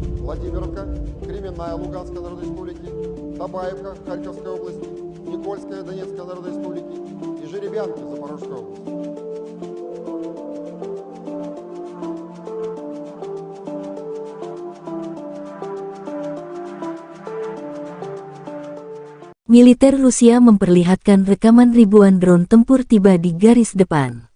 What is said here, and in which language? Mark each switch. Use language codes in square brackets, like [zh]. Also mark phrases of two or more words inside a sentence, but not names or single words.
[ru] Владимировка, Кременная Луганской Народной Республики, Табаевка, Харьковской области, Никольская Донецкой Народной Республики и Жеребянка, Запорожской области. [id] Militer Rusia memperlihatkan rekaman ribuan drone tempur tiba di garis depan.